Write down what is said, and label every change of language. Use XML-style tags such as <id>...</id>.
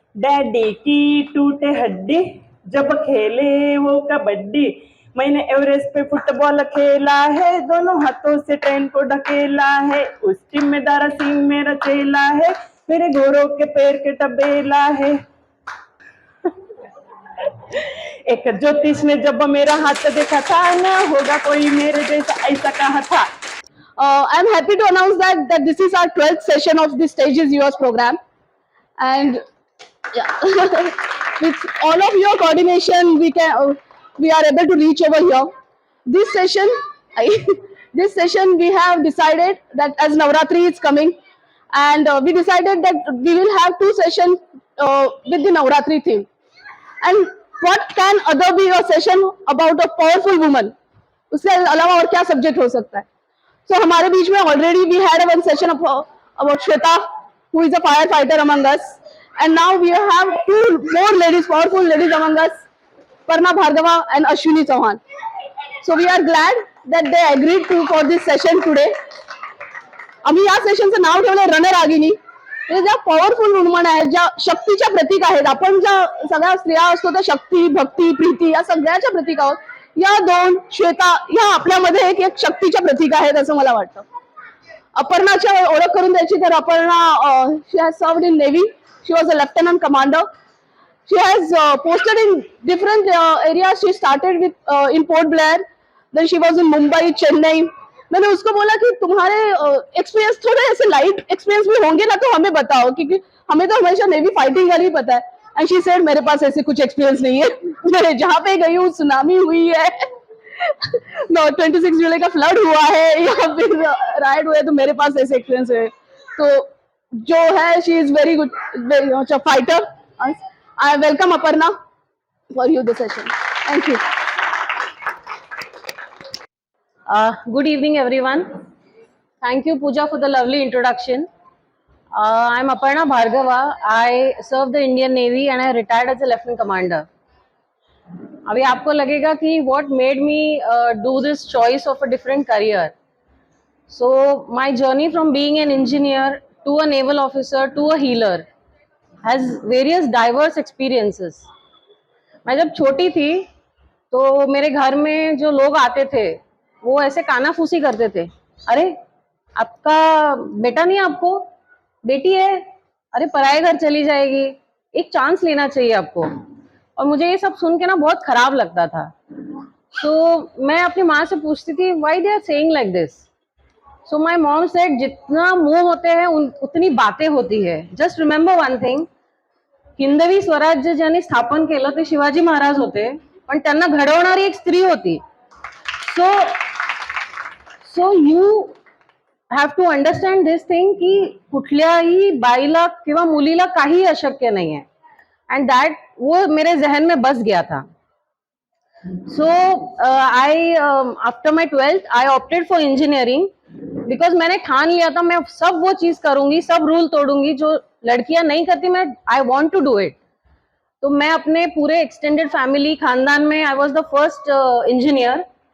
<hi>Daddy की टूटे हड्डी, जब खेले वो कबड्डी, मैंने एवरेस्ट पे फुटबॉल खेला है, दोनों हाथों से ट्रेन को ढकेला है, उस टीम में दारा सिंह मेरा चेला है, मेरे घोड़ों के पैर के टबेला है। एक ज्योतिष ने जब मेरा हाथ देखा था, ना होगा कोई मेरे जैसा ऐसा कहा था.</hi> <en>I'm happy to announce that this is our 12th session of the Stages Yours program, and yeah, with all of your coordination, we are able to reach over here. This session, this session we have decided that as Navratri is coming, and we decided that we will have 2 sessions with the Navratri theme. And what can other be a session about a powerful woman?</en> <hi>उससे अलावा और क्या subject हो सकता है?</hi> <en>So</en> <hi>हमारे बीच में</hi> <en>already we had one session about Shweta, who is a firefighter among us, and now we have 2 more ladies, powerful ladies among us, Parna Bhargava and Ashwini Chauhan. So we are glad that they agreed to for this session today.</en> <mr>आम्ही या सेशनचं नाव ठेवलं runner Ragini. म्हणजे ज्या powerful woman आहेत, ज्या शक्तीच्या प्रतीक आहेत, आपण ज्या सगळ्या स्त्रिया असतो त्या शक्ती, भक्ती, प्रीती या सगळ्याच्या प्रतीक आहोत. या 2 श्वेता या आपल्यामध्ये एक शक्तीच्या प्रतीक आहेत असं मला वाटतं. अपर्णाची ओळख करून द्यायची तर अपर्णा</mr> <en>She has served in navy. She was a lieutenant commander. She has posted in different areas. She started with in Port Blair, then she was in Mumbai, Chennai.</en> <hi>मैंने उसको बोला कि तुम्हारे एक्सपीरियंस थोड़े ऐसे लाइट एक्सपीरियंस भी होंगे ना, तो हमें बताओ, क्योंकि हमें तो हमेशा नेवी फाइटिंग वाली पता है.</hi> <en>and she said</en> <hi>मेरे पास ऐसे कुछ एक्सपीरियंस नहीं है. मैं जहाँ पे गई हूँ सुनामी हुई है, 26 जुलाई का फ्लड हुआ है, या फिर राइड हुआ है, तो मेरे पास ऐसे एक्सपीरियंस है. तो जो है</hi> <en>She is very good, very much a fighter. I welcome Aparna for you the session. Thank you. Good evening, everyone. Thank you, Pooja, for the lovely introduction. I'm Aparna Bhargava. I served the Indian Navy and I retired as a Lieutenant Commander.</en> <hi>अभी आपको लगेगा कि</hi> <en>what made me do this choice of a different career. So my journey from being an engineer to a naval officer to a healer has various diverse experiences.</en> <hi>मैं जब छोटी थी तो मेरे घर में जो लोग आते थे वो ऐसे कानाफूसी करते थे. अरे आपका बेटा नहीं, आपको बेटी है, अरे पराए घर चली जाएगी, एक चांस लेना चाहिए आपको. और मुझे ये सब सुन के ना बहुत खराब लगता था. तो मैं अपनी माँ से पूछती थी</hi> <en>Why they are saying like this. So my mom said</en> <hi>जितना मुंह होते हैं उतनी बातें होती है.</hi> <en>just remember one thing,</en> <mr>Hindavi Swarajya ज्यांनी स्थापन केलं ते शिवाजी महाराज होते, पण त्यांना घडवणारी एक स्त्री होती.</mr> <en>so you have to understand this thing</en> <mr>की कुठल्याही बाईला किंवा मुलीला काही अशक्य नाही आहे.</mr> <en>and that</en> <hi>वो मेरे जहन में बस गया था.</hi> <en>so I after my 12th I opted for engineering because</en> <hi>मैंने ठान लिया था मैं सब वो चीज करूंगी, सब रूल तोड़ूंगी जो लड़कियां नहीं करती.</hi> <en>मैं I want to do it.</en> <hi>तो मैं अपने पूरे</hi> <en>extended family</en> <hi>खानदान में</hi> <en>I was the first engineer.</en>